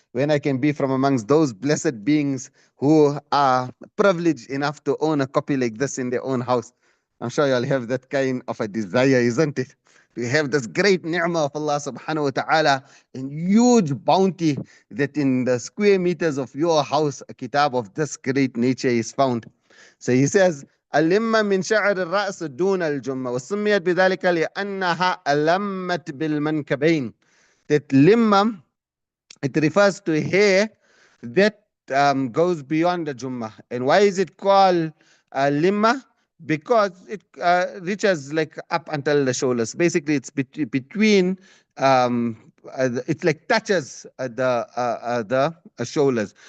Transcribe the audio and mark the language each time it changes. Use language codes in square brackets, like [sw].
[en] When I can be from amongst those blessed beings who are privileged enough to own a copy like this in their own house? I'm sure you'll have that kind of a desire, isn't it? We have this great ni'mah of Allah subhanahu wa ta'ala and huge bounty that in the square meters of your house, a kitab of this great nature is found. So he says, [ar] ألم من شعر الرأس دون الجمة وسميت بذلك لأنها ألمت بالمنكبين. [en] That limma, it refers to hair that goes beyond the Jummah. And why is it called limma? Because it reaches like up until the shoulders. Basically, it's between, it's like touches the shoulders.